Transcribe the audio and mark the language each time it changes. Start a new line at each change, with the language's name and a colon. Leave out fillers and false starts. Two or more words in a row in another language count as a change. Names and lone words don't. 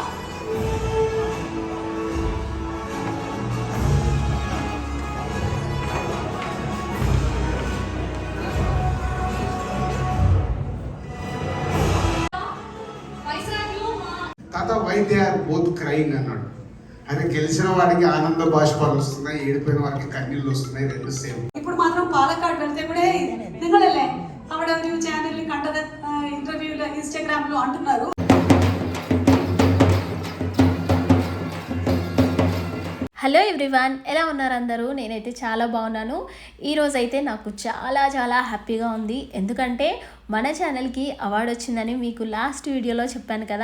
Telugu: తాత
English: why they are both crying
Telugu: అన్నాడు. అదే గెలిచిన వాడికి ఆనంద బాష్పాలు వస్తున్నాయి, ఏడిపోయిన వారికి కన్నీళ్ళు వస్తున్నాయి, రెండు సేమ్. ఇప్పుడు మాత్రం పాలక్కాడ్ వెళ్తే కూడా
Malayalam: నిങ്ങളല്ലേ അവിടെ ഒരു ചാനലിൽ കണ്ടത് ഇന്റർവ്യൂല് ഇൻസ്റ്റാഗ്രാമിലും అంటున్నారు.
English: hello everyone,
Telugu: ఎలా ఉన్నారు అందరూ? నేనైతే చాలా బాగున్నాను. ఈరోజు అయితే నాకు చాలా చాలా హ్యాపీగా ఉంది. ఎందుకంటే మన ఛానల్కి అవార్డు వచ్చిందని మీకు
English: last videolo
Telugu: చెప్పాను కదా.